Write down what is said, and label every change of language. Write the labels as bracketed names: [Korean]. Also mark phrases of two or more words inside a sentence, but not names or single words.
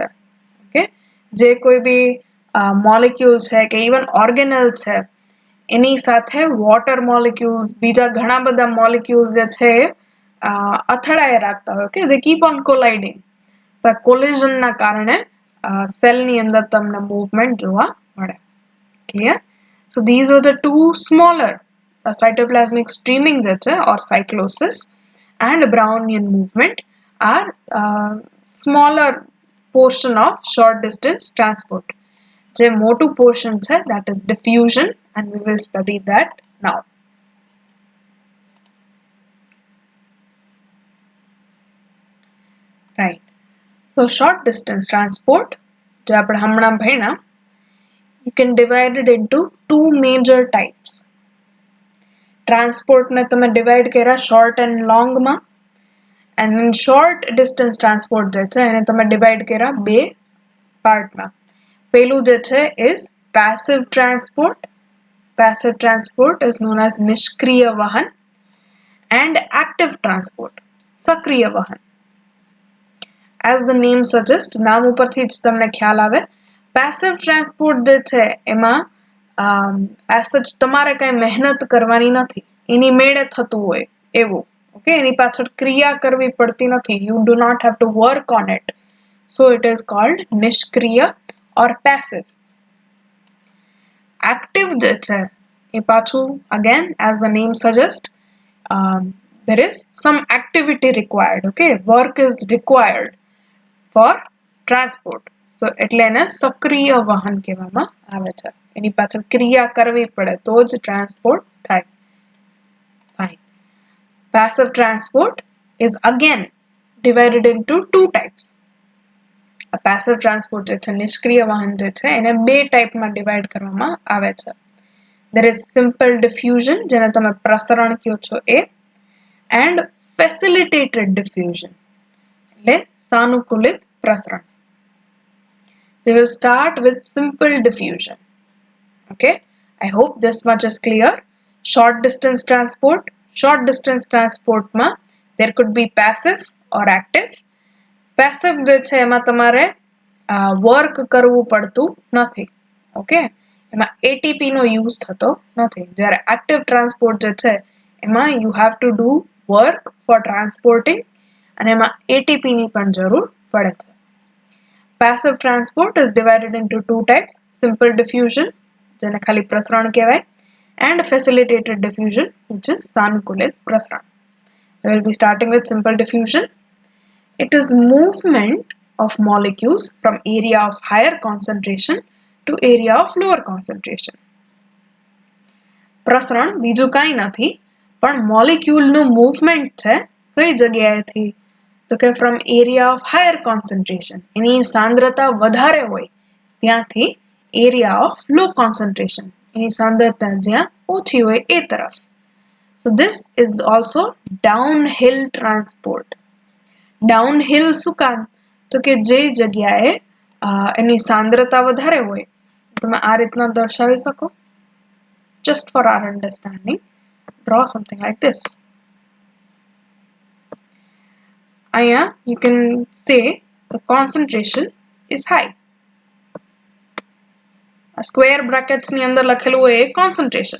[Gujarati] ઓકે, જે કોઈ બી મોલિક્યુલ છે કે [English] even organelle [Gujarati] છે એની સાથે [English] water molecules, [Gujarati] બીજા ઘણા બધા મોલિક્યુલ્સ જે છે અથડાઈ રાખતા હોય. [English] Okay, they keep on colliding. [Gujarati] કોલિઝનના કારણે સેલની અંદર તમને મૂવમેન્ટ જોવા મળે. [English] Clear? So these are the two smaller cytoplasmic streaming [Gujarati] જે છે [English] or cyclosis and Brownian movement are smaller portion of short distance transport. [Gujarati] જે મોટું portion છે [English] that is diffusion, and we will study that now. Right. So short distance transport, [Gujarati] જે આપણે હમણાં ભણ્યા, [English] you can divide it into two major types. [Gujarati] Transport ને તમે divide કર્યા [English] short and long [Gujarati] માં, [English] and then short distance transport [Gujarati] જે છે એને તમે divide કર્યા બે part માં. પહેલું જે છે [English] is passive transport. Passive transport is known as [Gujarati] નિષ્ક્રિય વહન, [English] and active transport, [Gujarati] સક્રિય વહન. [English] As the name suggests, [Gujarati] નામ ઉપરથી જ તમને ખ્યાલ આવે, [English] passive transport [Gujarati] જે છે એમાં [English] as such [Gujarati] તમારે કઈ મહેનત કરવાની નથી. એની મેળે થતું હોય એવું. ઓકે, એની પાછળ ક્રિયા કરવી પડતી નથી. [English] You do not have to work on it. So it is called નિષ્ક્રિય or passive. Active [Gujarati] જે છે એ પાછું [English] again as the name suggests, there is some activity required. Okay, work is required for transport. [Gujarati] So એટલે એને સક્રિય વાહન કહેવામાં આવે છે. એની પાછળ ક્રિયા કરવી પડે તો જ ટ્રાન્સપોર્ટ થાય. [English] Fine. Passive transport is again divided into two types. A passive transport [Gujarati] જે છે નિષ્ક્રિય વાહન જે છે એને બે ટાઈપમાં ડિવાઇડ કરવામાં આવે છે. [English] There is simple diffusion [Gujarati] જેને તમે પ્રસરણ કહો છો એ, [English] and facilitated diffusion [Gujarati] એટલે સાનુકૂલિત પ્રસરણ. [English] We will start with simple diffusion. Okay, I hope this much is clear. Short distance transport. Short distance transport ma there could be passive or active. [Gujarati] Passive જે છે એમાં તમારે વર્ક કરવું પડતું નથી. ઓકે, એમાં ATP નો યુઝ થતો નથી. જ્યારે [English] active transport [Gujarati] જે છે એમાં [English] you have to do work for transporting [Gujarati] અને એમાં ATP ની પણ જરૂર પડે છે. [English] Passive transport is divided into two types: simple diffusion [Gujarati] જેને ખાલી પ્રસરણ કહેવાય, [English] and facilitated diffusion which is [Gujarati] સાનુકૂલિત પ્રસરણ. [English] We will be starting with simple diffusion. It is movement of molecules from area of higher concentration to area of lower concentration. [Gujarati] પ્રસરણ બીજું કાંઈ નથી પણ મોલેક્યુલનું મૂવમેન્ટ છે કઈ જગ્યાએથી તો કે [English] from area of higher concentration [Gujarati] એની સાંદ્રતા વધારે હોય ત્યાંથી [English] area of low concentration [Gujarati] એની સાંદ્રતા જ્યાં ઓછી હોય એ તરફ. [English] So this is also downhill transport. [Gujarati] Downhill શું કામ તો કે જે જગ્યાએ એની સાંદ્રતા વધારે હોય તમે આ રીતના દર્શાવી શકો. [English] Just for our understanding, draw something like this. Aya, you can say the concentration is high. [Gujarati] A [English] square brackets [Gujarati] ની અંદર લખેલું હોય concentration.